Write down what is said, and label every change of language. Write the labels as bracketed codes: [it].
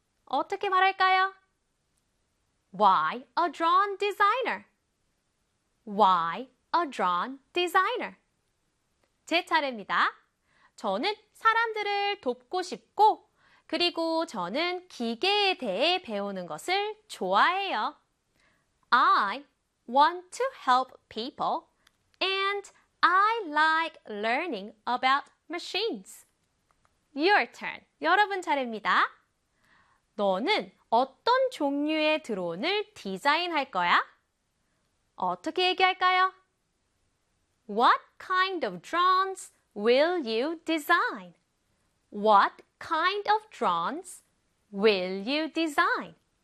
[ko] 어떻게 말할까요? [en] Why a drone designer? Why a drone designer? [ko] 제 차례입니다. 저는 사람들을 돕고 싶고, 그리고 저는 기계에 대해 배우는 것을 좋아해요. [en] I want to help people and I like learning about machines. Your turn. [ko] 여러분 차례입니다. 너는 어떤 종류의 드론을 디자인할 거야? 어떻게 얘기할까요? [en] What kind of drones will you design? What kind of drones will you design?